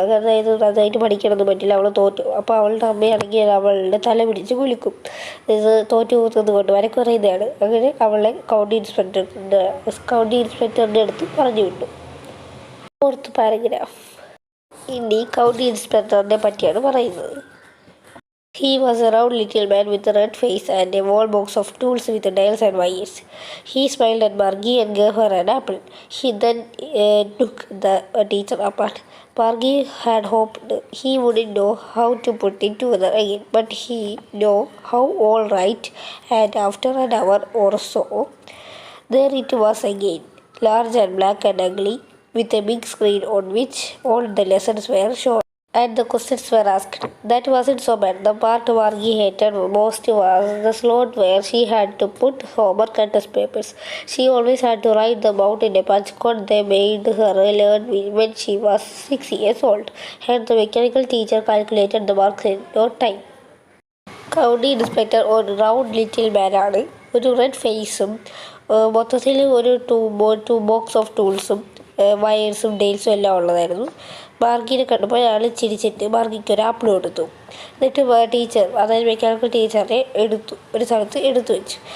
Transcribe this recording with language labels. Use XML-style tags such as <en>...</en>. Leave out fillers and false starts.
<ml>അതായത് നന്നായിട്ട് പഠിക്കണമെന്ന് പറ്റില്ല, അവൾ തോറ്റു. അപ്പോൾ അവളുടെ അമ്മയാണെങ്കിൽ അവളുടെ തല പിടിച്ച് കുലുക്കും. ഇത് തോറ്റു പോകുന്നത് കൊണ്ട് വരക്ക് പറയുന്നതാണ്. അങ്ങനെ അവളെ കൗണ്ടി ഇൻസ്പെക്ടറിൻ്റെ അടുത്ത് പറഞ്ഞു വിട്ടു. Fourth paragraph. ഇനി കൗണ്ടി ഇൻസ്പെക്ടറിനെ പറ്റിയാണ് പറയുന്നത്.</ml> <en>He was a round little man with a red face and a wall box of tools with nails and wires. He smiled at Margie and gave her an apple. He then took the teacher apart. Margie had hoped he wouldn't know how to put it together again, but he knew how all right, and after an hour or so, there it was again, large and black and ugly, with a big screen on which all the lessons were shown. and the questions were asked. That wasn't so bad. The part Vargi hated most was the slot where she had to put homework and test papers. She always had to write them out in a punch code they made her learn when she was 6 years old. And the mechanical teacher calculated the marks in no time.</en> <ml>County inspector ഒരു round little മാനാണ്. ഒരു red ഫേസും മൊത്തത്തിൽ ഒരു two box of ടൂൾസും വയേഴ്സും ഡെയിൽസും എല്ലാം ഉള്ളതായിരുന്നു. മാർഗിനെ കണ്ടപ്പോൾ അയാൾ ചിരിച്ചിട്ട് മാർഗിക്ക് ഒരു ആപ്പിൾ കൊടുത്തു. എന്നിട്ട് ടീച്ചർ, അതായത് മെക്കാനിക്കൽ ടീച്ചറിനെ ഒരു സ്ഥലത്ത് എടുത്തു വെച്ചു.</ml>